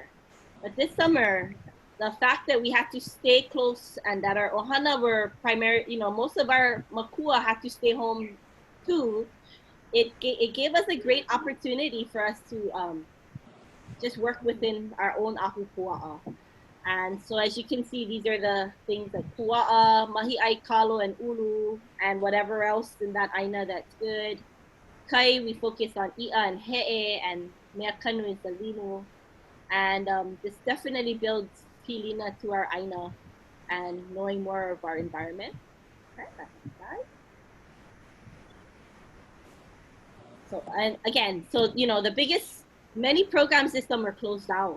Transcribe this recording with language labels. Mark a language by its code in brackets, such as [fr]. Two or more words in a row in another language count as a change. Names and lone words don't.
[en] But this summer, the fact that we had to stay close and that our ohana were primary, you know, most of our makua had to stay home too, it gave us a great opportunity for us to just work within our own ahupua'a. And so as you can see, these are the things like pua'a, [haw] mahi'ai kalo, [en] and ulu, and whatever else in that Āina that's good. Kai, we focus on i'a and he'e, and [haw] mea kanu [en] is the linu. And this definitely builds pilina to our Āina and knowing more of our environment. Okay, so, and again, so, you know, many programs this summer closed down.